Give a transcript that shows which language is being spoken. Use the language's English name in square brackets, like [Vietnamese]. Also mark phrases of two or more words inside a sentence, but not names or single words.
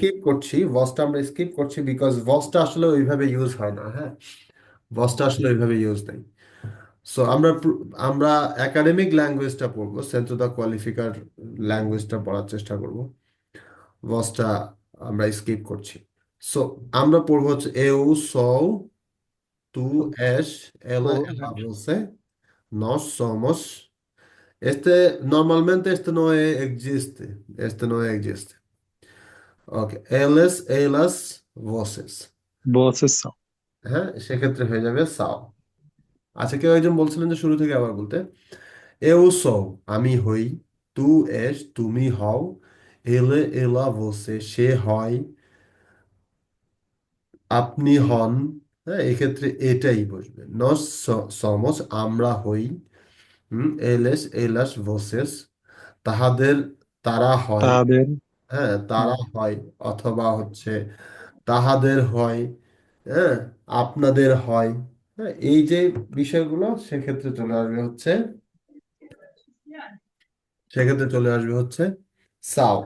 [Bangla] স্কিপ করছি, বসটা আমরা স্কিপ করছি বিকজ বসটা আসলে ওইভাবে ইউজ হয় না। হ্যাঁ, বসটা আসলে ওইভাবে ইউজ নেই। সো আমরা [English] academic language [Bangla] পড়বো, সেন্স দা কোয়ালিফিকার ল্যাঙ্গুয়েজটা পড়ার চেষ্টা করব। বসটা আমরা স্কিপ করছি। সো আমরা পড়বো হচ্ছে [Portuguese] eu, sou, tu, és, ela, ela, você, nós somos. Normalmente este não existe. Este não existe. Ok. Eles, elas, vocês. vocês são [Bangla] হ্যাঁ, সেক্ষেত্রে হয়ে যাবে সাও। আচ্ছা, কেউ একজন বলছিলেন যে শুরু থেকে আবার বলতে। [Portuguese] Eu sou, [Bangla] আমি হই। [Portuguese] Tu és, [Bangla] তুমি হও। [Portuguese] Ele, ela, você, [Bangla] সে হয়। আপনি হন। হ্যাঁ, এক্ষেত্রে এটাই বসবে। [Portuguese] Nós somos, [Bangla] আমরা হই। [Portuguese] Eles, elas, vocês, [Bangla] তাহাদের, তারা হয়। তাদের হ্যাঁ, তারা হয়, অথবা হচ্ছে তাহাদের হয়। হ্যাঁ, আপনাদের হয়। হ্যাঁ, এই যে বিষয়গুলো সেক্ষেত্রে চলে আসবে হচ্ছে, সেক্ষেত্রে চলে আসবে হচ্ছে সাও।